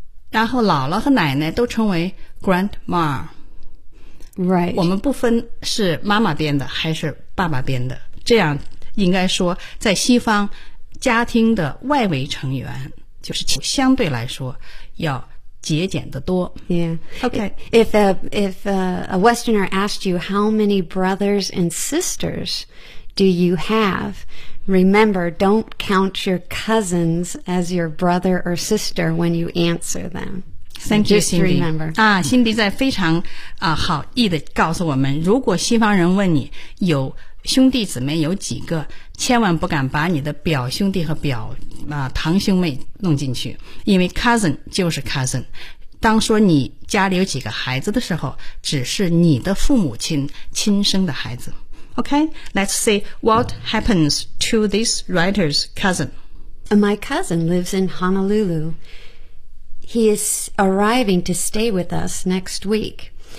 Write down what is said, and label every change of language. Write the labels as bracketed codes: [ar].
[zh] 然后姥姥和奶奶都称为 grandma。 Right. 我们不分是妈妈编的还是爸爸编的，这样应该说在西方家庭的外围成员就是相对来说要节俭的多。 Yeah. Okay. [en] If a Westerner asked you how many brothers and sisters do you have, remember, don't count your cousins as your brother or sister when you answer them. Thank you, Cindy. Remember. [zh] 啊，辛迪在非常啊好意的告诉我们，如果西方人问你有兄弟姊妹有几个，千万不敢把你的表兄弟和表堂兄妹弄进去，因为 cousin 就是 cousin。当说你家里有几个孩子的时候，只是你的父母亲亲生的孩子。 [en] OK, let's see what happens to this writer's cousin. My cousin lives in Honolulu. He is arriving to stay with us next week.